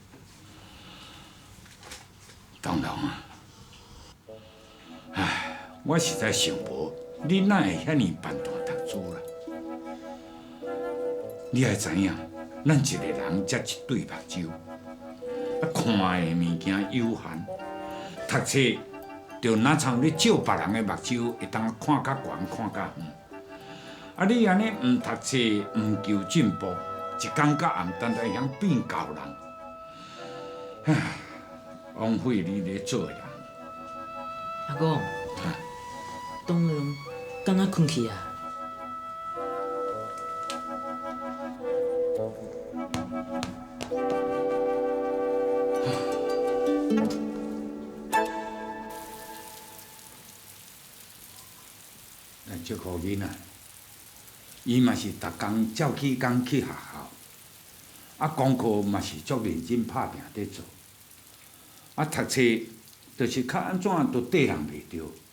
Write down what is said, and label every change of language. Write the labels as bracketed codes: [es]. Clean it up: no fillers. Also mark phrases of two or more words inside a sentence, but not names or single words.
[nan] 东龙啊，唉，我实在想无，你哪会遐尼办大读书啦？你还知影， 咱一个人才一对目睭，看的物件有限，读册就哪像你照别人的目睭，会当看较悬，看较远。啊，你安尼唔读册，唔求进步，一天到暗单单想变高人，唉，枉费你咧做人。阿公，当然敢若困去啊？这个囡仔，伊嘛是逐工照起工去学校，啊，功课嘛是足认真拍拼在做，啊，读册就是较安怎都缀人袂着。